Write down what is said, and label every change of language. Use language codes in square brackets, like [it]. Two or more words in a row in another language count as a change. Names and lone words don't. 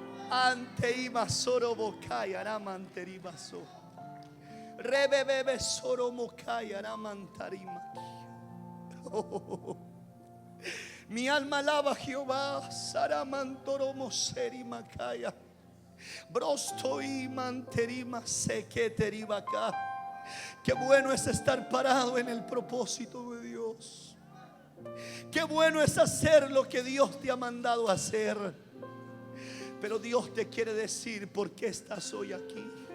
[es] Ante ima soro bokai aramanteri baso. Rebebebe soro mokai aramantarima. Mi alma alaba a Jehová. Saramantoro moseri makaya. Brosto y manterima sequeteribacá. Qué bueno es estar parado en el propósito de Dios. Qué bueno es hacer lo que Dios te ha mandado a hacer. Pero Dios te quiere decir por qué estás hoy aquí.